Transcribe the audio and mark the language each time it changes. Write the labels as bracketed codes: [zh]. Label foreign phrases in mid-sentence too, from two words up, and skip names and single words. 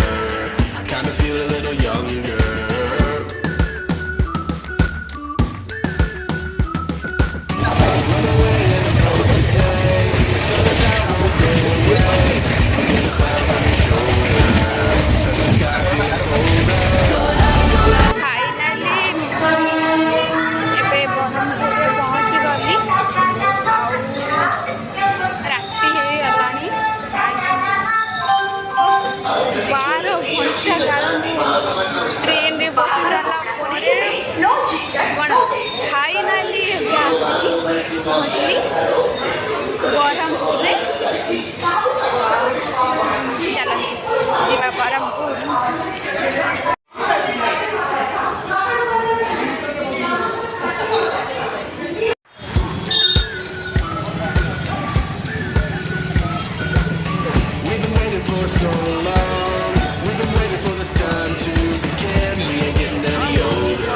[en] I kinda feel a little younger. Run away and embrace the day. The sun is out, won't go away. Feel the clouds on your shoulder. Touch the sky, feeling bolder. [or] ଫାଇନାଲି ଏବେ ବ୍ରହ୍ମପୁରରେ ପହଞ୍ଚିଗଲି। ଆଉ ରାତି ହେଇଗଲାଣି। 12 ଘଣ୍ଟା କାଳ ମୁଁ ଟ୍ରେନରେ ବସି ସାରିଲା ପରେ କ'ଣ ଫାଇନାଲି ଏବେ ଆସିକି ପହଞ୍ଚିଲି ବ୍ରହ୍ମପୁରରେ। ଚାଲନ୍ତୁ ଯିବା ବ୍ରହ୍ମପୁର। [en] We've been waiting for so long. We've been waiting for this time to begin. We ain't getting any older.